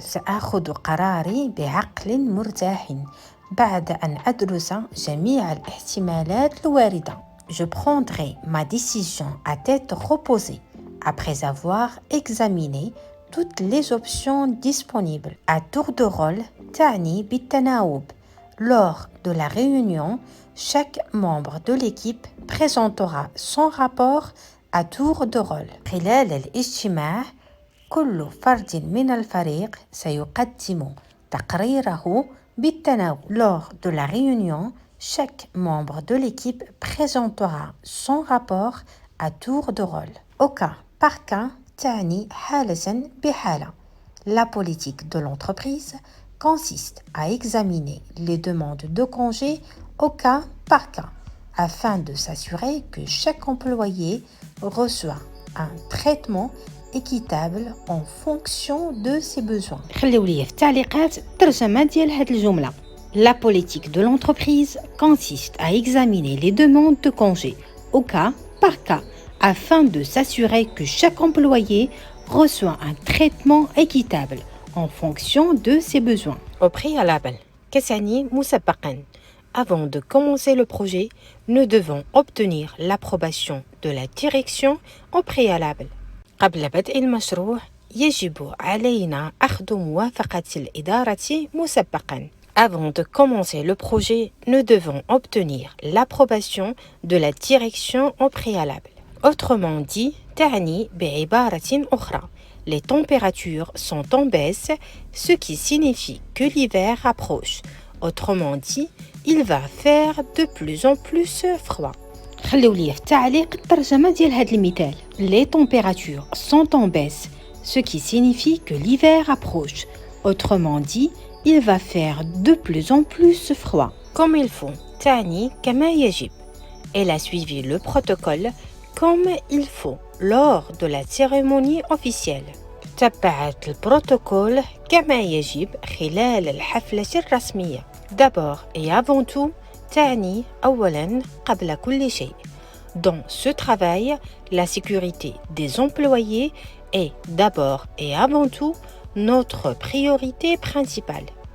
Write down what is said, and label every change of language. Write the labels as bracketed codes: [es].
[ar] سأخذ قراري بعقل مرتاح بعد أن أدرس جميع الاحتمالات الواردة. [fr] Je prendrai ma décision à tête reposée après avoir examiné toutes les options disponibles. À tour de rôle, [ar] تعني بالتناوب. [fr] Lors de la réunion, chaque membre de l'équipe présentera son rapport à tour de rôle. [ar] خلال الاجتماع كل فرد من الفريق سيقدم تقريره بالتناوب. [fr] Lors de la réunion, chaque membre de l'équipe présentera son rapport à tour de rôle. Au cas par cas, [ar] تعني حالة بحالة. [fr] La politique de l'entreprise consiste à examiner les demandes de congé au cas par cas afin de s'assurer que chaque employé reçoit un traitement équitable en fonction de ses besoins. [ar] خليو لي في التعليقات الترجمة ديال هاد الجملة. [fr] La politique de l'entreprise consiste à examiner les demandes de congé au cas par cas afin de s'assurer que chaque employé reçoit un traitement équitable en fonction de ses besoins. Au préalable, [ar] كتعني مسبقاً. [fr] Avant de commencer le projet, nous devons obtenir l'approbation de la direction au préalable. [ar] قبل بدء المشروع يجب علينا أخذ موافقة الإدارة مسبقاً. [fr] Avant de commencer le projet, nous devons obtenir l'approbation de la direction au préalable. Autrement dit, [ar] تعني بعبارة أخرى. [fr] Les températures sont en baisse, ce qui signifie que l'hiver approche. Autrement dit, il va faire de plus en plus froid. [ar] خليو لي في التعليق الترجمة ديال هاد المثال. [fr] Les températures sont en baisse, ce qui signifie que l'hiver approche. Autrement dit, il va faire de plus en plus froid. Comme il faut, [ar] تعني كما يجب. [fr] Elle a suivi le protocole comme il faut lors de la cérémonie officielle. [ar] تبعت البروتوكول كما يجب خلال الحفلة الرسمية. [fr] D'abord et avant tout, [ar] تعني أولاً قبل كل شيء. [fr] Dans ce travail, la sécurité des employés est d'abord et avant tout notre priorité principale.